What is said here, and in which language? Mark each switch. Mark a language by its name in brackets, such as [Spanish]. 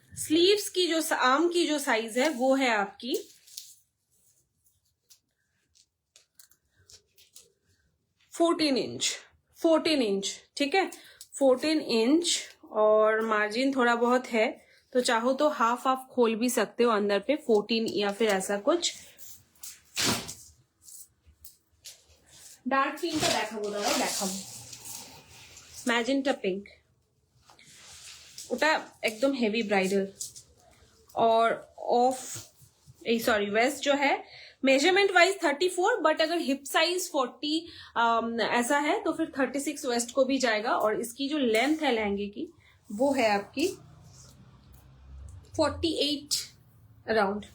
[Hindi] Sleeves की जो arm की जो साइज है वो है आपकी 14 इंच. 14 इंच. ठीक है, 14 इंच. और मार्जिन थोड़ा बहुत है, तो चाहो तो हाफ खोल भी सकते हो अंदर पे. 14 या फिर ऐसा कुछ. डार्क पिंक का [Bangla] দেখাবো, দাঁড়াও দেখাবো. ম্যাজেন্টা পিঙ্ক, ওটা একদম হেভি ব্রাইডাল. [Hindi] और ऑफ सॉरी वेस्ट जो है मेजरमेंट वाइज 34, बट अगर हिप साइज 40 ऐसा है तो फिर 36 वेस्ट को भी जाएगा. और इसकी जो लेंथ है लहंगे की वो है आपकी 48 अराउंड.